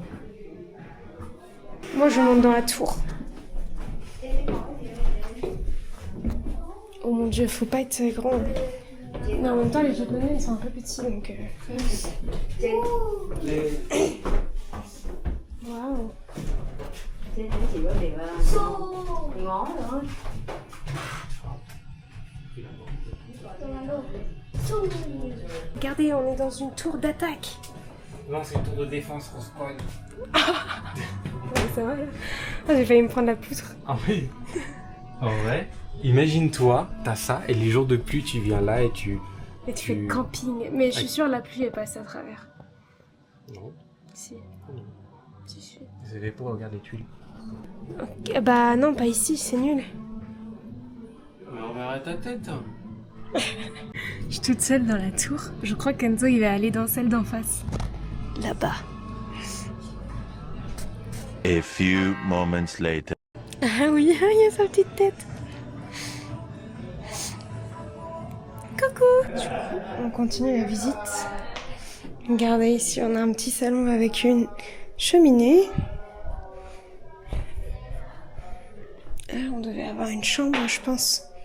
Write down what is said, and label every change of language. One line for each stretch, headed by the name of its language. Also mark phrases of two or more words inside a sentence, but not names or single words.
French: Moi, je monte dans la tour. Oh mon dieu, faut pas être grand. Mais en même temps, les Japonais, ils sont un peu petits, donc... Waouh!
Vietnamese: Trên đấy chỉ có để là ngó thôi.
French: Regardez, on est dans une tour d'attaque. Non, c'est une tour de défense qu'on squad. Ouais, c'est vrai. Ah, j'ai failli me prendre la poutre. Ah oui. En vrai, imagine-toi, t'as ça, et les jours de pluie, tu viens là et tu... Et tu fais camping. Mais je suis sûre, la pluie est passée à travers. Non, Si. Si, si. c'est fait pour regarder les tuiles. Ok, bah non, pas ici, c'est nul. Mais on verra ta tête. Je suis toute seule dans la tour. Je crois qu'Enzo, il va aller dans celle d'en face. Là-bas.
English: A few moments later.
French: Ah oui, il y a sa petite tête. Coucou. Du coup, on continue la visite. Regardez ici, on a un petit salon avec une cheminée. On devait avoir une chambre, je pense.